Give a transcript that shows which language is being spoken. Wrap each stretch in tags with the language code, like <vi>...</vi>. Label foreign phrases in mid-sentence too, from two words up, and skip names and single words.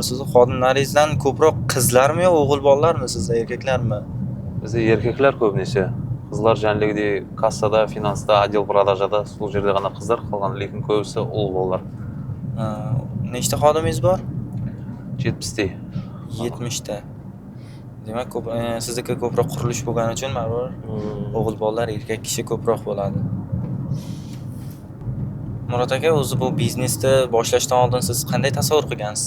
<uz>Siz xodimlaringizdan ko'proq qizlarmi yo o'g'il bolalarmi, sizda erkaklarmi?</uz> <kk>Bizde erkekler көбінесе. Қызлар жәнлігіде кассада, финанста, отдел продажада, сол жерде ғана қыздар, қалған лекін көбісі ұл болар.</kk> <uz>Nechta xodimingiz bor?</uz> <kk>70'te.</kk> <uz>70ta. Demak, sizniki ko'proq qurilish bo'lgani uchun baribir o'g'il bolalar, erkak kishi ko'proq bo'ladi. Murod aka, o'zi bu biznesni boshlashdan oldin siz qanday tasavvur qilgansiz?</uz>